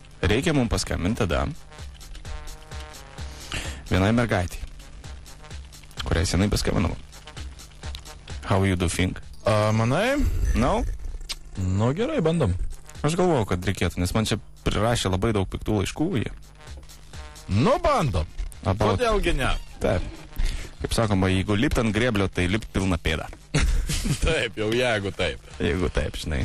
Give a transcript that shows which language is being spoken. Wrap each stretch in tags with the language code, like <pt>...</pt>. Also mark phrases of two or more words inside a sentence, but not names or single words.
<lt>reikia mums paskambinti tada vienai mergaitai, kuriai senai paskambinau.</lt> <en>How you do think?</en> <lt>Manai?</lt> <en>No?</en> <lt>Nu, gerai, bandom. Aš galvojau, kad reikėtų, nes man čia prirašė labai daug piktų laiškų jie. Nu, bandom. Kodėlgi ne? Taip. Kaip sakoma, jeigu lipt ant grėblio, tai lipt pilna pėda. Taip, jau jeigu taip. Jeigu taip, žinai.</lt>